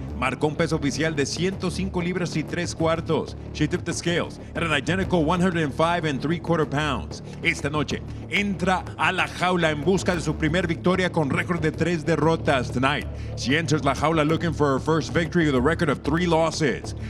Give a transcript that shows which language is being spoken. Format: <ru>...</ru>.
<es>Marcó un peso oficial de 105 libras y 3 cuartos.</es> <en>She tipped the scales at an identical 105 and 3/4 pounds.</en> <es>Esta noche entra a la jaula en busca de su primer victoria con récord de 3 derrotas.</es> <en>Tonight, she enters la jaula looking for her first victory with a record of 3 losses.</en>